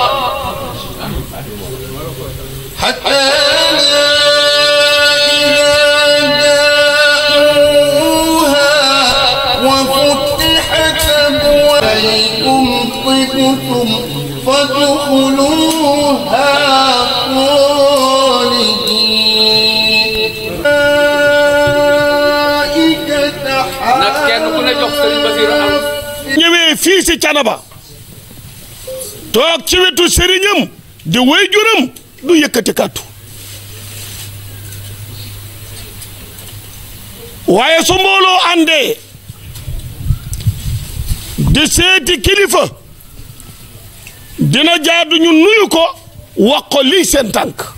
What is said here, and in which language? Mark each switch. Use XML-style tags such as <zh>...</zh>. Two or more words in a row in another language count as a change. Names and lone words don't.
<ar>حتى إذا جاءوها وفتحت أبوابهم طبتم فادخلوها خالدين</ar> <wo>ñëwee fii si Canaba toog ci wetu sëriñam di waajuram du yëkkati kàddu waaye su mbooloo àndee di seeti kilifa dina jaadu ñu nuyu ko wax ko lii seen tànk</wo>